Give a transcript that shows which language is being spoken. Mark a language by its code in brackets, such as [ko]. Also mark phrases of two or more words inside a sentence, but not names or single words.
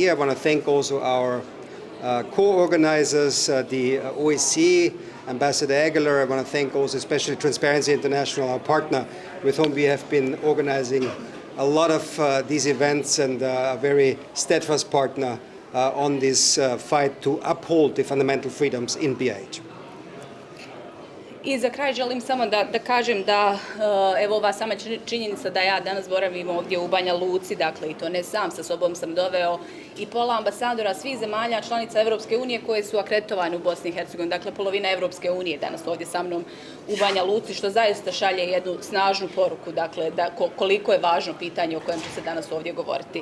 [en] I want to thank also our co-organizers, the OSCE, Ambassador Aguilar. I want to thank also especially Transparency International, our partner, with whom we have been organizing a lot of these events, and a very steadfast partner on this fight to uphold the fundamental freedoms in BiH. [bs] I za kraj želim samo da kažem da evo ova sama činjenica da ja danas boravim ovdje u Banja Luci, dakle i to ne sam, sa sobom sam doveo i pola ambasadora svih zemalja članica Evropske unije koje su akreditovane u Bosni i Hercegovini, dakle polovina Evropske unije danas ovdje sa mnom u Banja Luci, što zaista šalje jednu snažnu poruku, dakle koliko je važno pitanje o kojem će se danas ovdje govoriti.